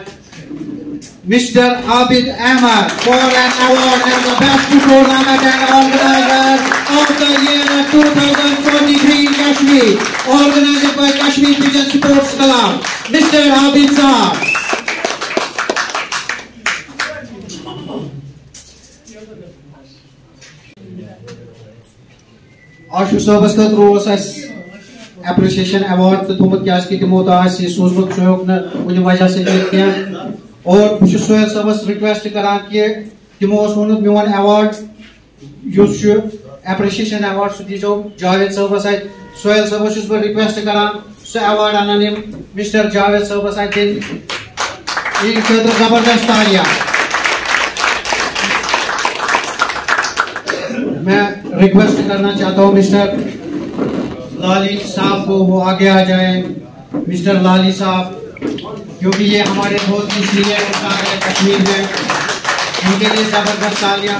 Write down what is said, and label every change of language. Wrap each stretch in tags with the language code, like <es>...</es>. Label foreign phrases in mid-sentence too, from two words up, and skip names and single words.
<en>Mister Abid Ahmed for an award as the best tournament and organiser of the year 2023 in Kashmir, organised by Kashmir Pigeon Sports Club.</en> <ks>मिस्टर आबिद साहब। आशु साहबस खतर</ks> <en>appreciation award</en> <ks>तो थोमुत क्या तमो तो सोजमुत</ks> <hi>कुछ वजह से और बहुत</hi> <ks>सोहेल साहबस रिक्वेस्ट करान कि तमो वोनुत मोन</ks> <en>award appreciation award</en> <ks>सह दीजो जावेद साहबस सोहेल साहबस बह रिक्वेस्ट करान सह अवार्ड अनान मिस्टर जावेद साहबस दिन इन खतर</ks> <hi>जबरदस्त तालियां। मैं रिक्वेस्ट करना चाहता हूं मिस्टर लाली साहब को वो आगे आ जाए। मिस्टर लाली साहब क्योंकि ये हमारे बहुत ही सीनियर उस्ताद है कश्मीर में, उनके लिए जबरदस्त तालियां।</hi>